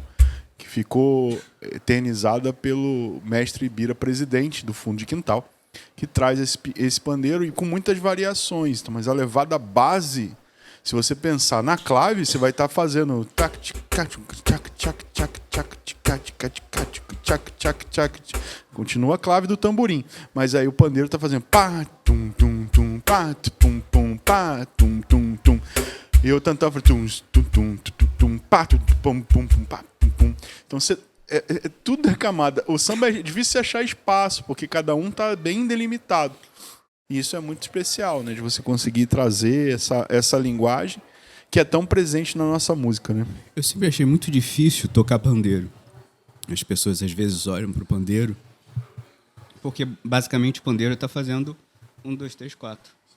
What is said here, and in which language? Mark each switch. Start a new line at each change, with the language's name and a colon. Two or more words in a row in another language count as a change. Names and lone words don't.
Portuguese: Que ficou eternizada pelo mestre Ibira Presidente, do Fundo de Quintal, que traz esse pandeiro e com muitas variações. Mas a levada base... Se você pensar na clave, você vai estar fazendo continua a clave do tamborim, mas aí o pandeiro está fazendo pá tum tum tum pá tum tum pá tum tum tum. E eu tentava tum tum tum tum pá tum pum pum pá tum pum. Então você tudo é camada. O samba é difícil achar espaço, porque cada um está bem delimitado. E isso é muito especial, né? De você conseguir trazer essa linguagem que é tão presente na nossa música, né? Eu sempre achei muito difícil tocar pandeiro. As pessoas às vezes olham para o pandeiro, porque basicamente o pandeiro está fazendo 1, 2, 3, 4.